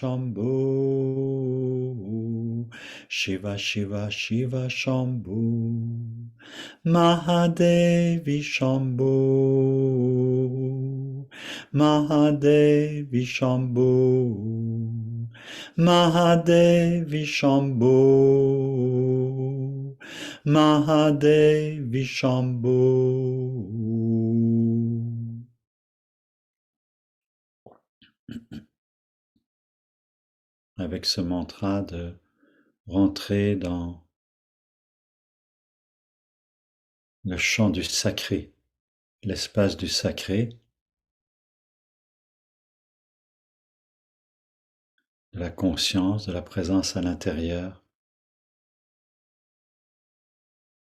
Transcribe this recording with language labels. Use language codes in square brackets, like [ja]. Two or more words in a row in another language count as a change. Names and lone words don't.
[sa] शम्भु शिव शिव शिव शम्भु महादेवी शम्भु महादेवी शम्भु महादेवी शम्भु महादेवी शम्भु. [fr] Avec ce mantra de rentrer dans le champ du sacré, l'espace du sacré, de la conscience, de la présence à l'intérieur,